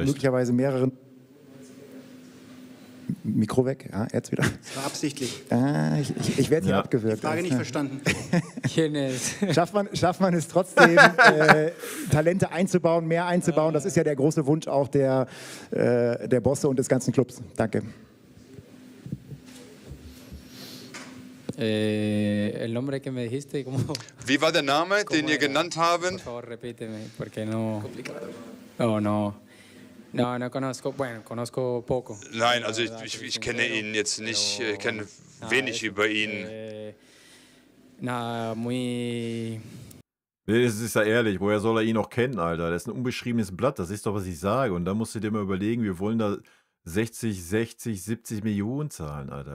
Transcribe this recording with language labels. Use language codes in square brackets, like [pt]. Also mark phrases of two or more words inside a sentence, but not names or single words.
[de] möglicherweise mehreren... Mikro weg, ja, jetzt wieder. Das war absichtlich. Ich werde hier Ja. abgewürgt. Frage nicht verstanden. Schafft man es trotzdem, Talente einzubauen, mehr einzubauen? Das ist ja der große Wunsch auch der Bosse und des ganzen Clubs. Danke. [es] El nombre que me dijiste, ¿cómo? [de] Wie war der Name, den ihr genannt haben? [es] Por favor, repíteme, porque no. Oh, no. No conozco, bueno, conozco poco. [de] Nein, also ich kenne ihn jetzt nicht, ich kenne wenig über ihn. [es] Muy. [de] Nee, das ist ja ehrlich, woher soll er ihn noch kennen, Alter? Das ist ein unbeschriebenes Blatt, das ist doch, was ich sage. Und da musst du dir mal überlegen, wir wollen da 60, 70 Millionen zahlen, Alter.